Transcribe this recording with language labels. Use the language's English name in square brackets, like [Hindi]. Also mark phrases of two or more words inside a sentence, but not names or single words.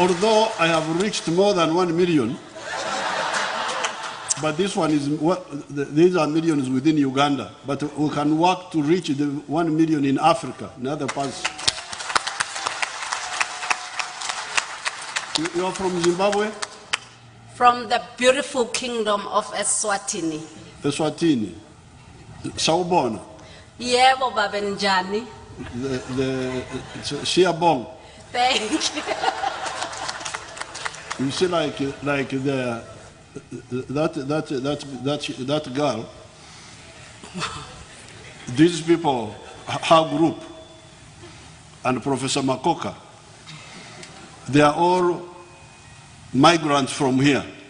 [English] Although I have reached more than 1 million, but this one is these are millions within Uganda. But we can work to reach the 1 million in Africa, in other parts. You are from Zimbabwe? From the beautiful kingdom of Eswatini. Eswatini. Sawubona. [Swati] Yebo baba njani. The Siabong. [English] Thank you. You see, like that girl. These people, her group, and Professor Makoka, they are all migrants from here.